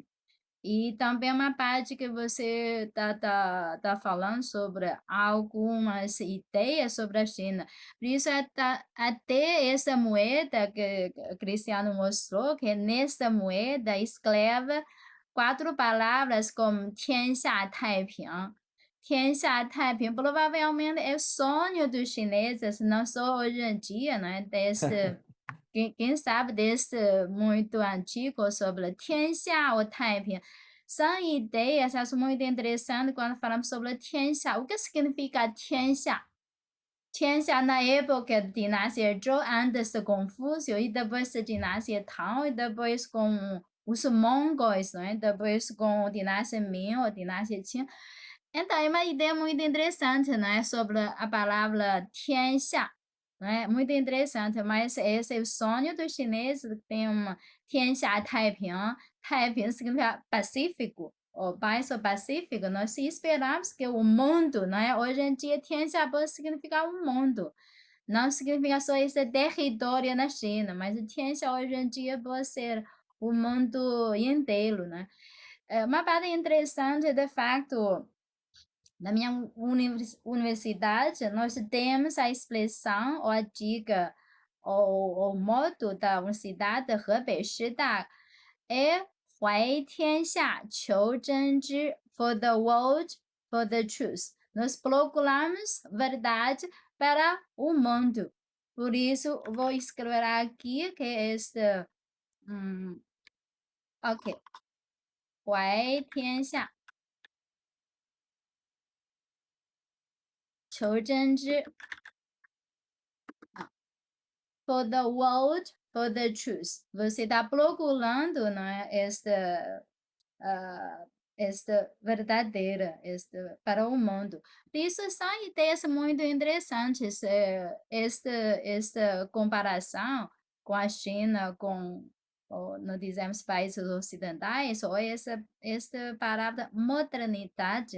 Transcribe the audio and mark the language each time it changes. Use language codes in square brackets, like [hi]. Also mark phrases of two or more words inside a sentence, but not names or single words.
[pt] E também uma parte que você tá falando sobre algumas ideias sobre a China. Por isso, até essa moeda que o Cristiano mostrou, que nessa moeda escreve 4 palavras como [zh] 天下太平. 天下太平 [pt] provavelmente é o sonho dos chineses, não só hoje em dia, né? Quem sabe desse muito antigo sobre 天下 ou 太平. São ideias, acho muito interessante quando falamos sobre 天下. O que significa 天下? 天下 na época da dinastia Zhou, antes de Confúcio, e depois da dinastia Tang, e depois com os mongóis, né? Depois com a dinastia Ming, a dinastia Qing. Então, é uma ideia muito interessante, né? Sobre a palavra 天下, né? Muito interessante, mas esse é o sonho dos chineses, que tem uma [zh] 天下太平, [pt] 太平 significa pacífico, o país pacífico. Nós esperamos que o mundo, né? Hoje em dia, 天下 pode significar o mundo. Não significa só esse território na China, mas 天下 hoje em dia pode ser o mundo inteiro, né? Uma parte interessante, de fato, na minha universidade, nós temos a expressão ou a dica ou o modo da universidade Hebei Shida é [zh] 怀天下求真知 [en] for the world, for the truth. [pt] Nós procuramos verdade para o mundo. Por isso, vou escrever aqui que é este, ok, [zh] 怀天下求真知 [en] for the world, for the truth. [pt] Você está procurando, né, esta verdadeira, para o mundo. Isso são ideias muito interessantes. Esta comparação com a China, ou, não dizemos países ocidentais, ou essa palavra modernidade.